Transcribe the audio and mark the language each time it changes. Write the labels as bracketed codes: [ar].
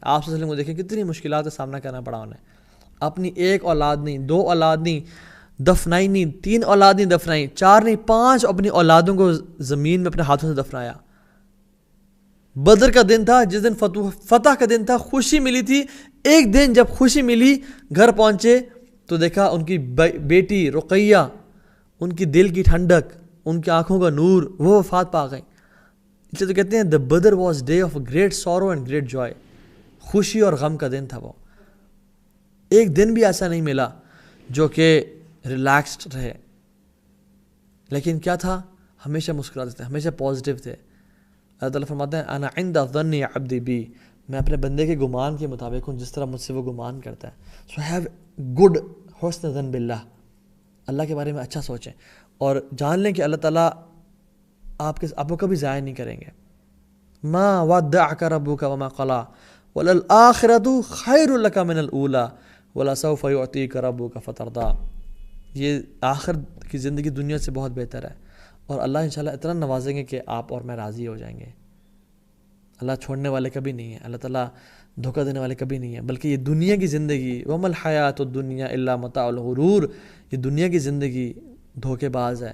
[ur] آپ صلی اللہ علیہ وسلم کو دیکھیں کتنی مشکلات کا سامنا کرنا پڑا انہیں. اپنی 1 اولاد نہیں, 2 اولاد نہیں دفنائی, نہیں 3 اولاد نہیں دفنائی, 4 نہیں 5 اپنی اولادوں کو زمین میں اپنے ہاتھوں سے دفنایا. بدر کا دن تھا, جس دن فتح کا دن تھا, خوشی ملی تھی, ایک دن جب خوشی ملی, گھر پہنچے تو دیکھا ان کی بیٹی رقیہ, ان کی دل کی ٹھنڈک, ان کی آنکھوں کا نور, وہ وفات پا گئی. اس لیے تو کہتے ہیں [en] the Badr was day of great sorrow and great joy. [ur] خوشی اور غم کا دن تھا وہ. ایک دن بھی ایسا نہیں ملا جو کہ ریلیکسڈ رہے, لیکن کیا تھا, ہمیشہ مسکراتے تھے, ہمیشہ پازیٹیو تھے. اللہ تعالیٰ فرماتے ہیں [ar] انا عند ظن عبدی بی, [ur] میں اپنے بندے کے گمان کے مطابق ہوں جس طرح مجھ سے وہ گمان کرتا ہے. [en] so have good [ur] حسن ظن باللہ, اللہ کے بارے میں اچھا سوچیں اور جان لیں کہ اللہ تعالیٰ آپ کو کبھی ضائع نہیں کریں گے. [ar] ما ودعک ربک وما قلی وللآخرۃ خیر لک من الاولی ولسوف یعطیک ربک فترضی. [ur] یہ آخر کی زندگی دنیا سے بہت بہتر ہے, اور اللہ انشاءاللہ اتنا نوازیں گے کہ آپ اور میں راضی ہو جائیں گے. اللہ چھوڑنے والے کبھی نہیں ہیں, اللہ تعالیٰ دھوکہ دینے والے کبھی نہیں ہیں, بلکہ یہ دنیا کی زندگی [ar] وما الحیات الدنیا الا متاع الغرور, [ur] یہ دنیا کی زندگی دھوکے باز ہے.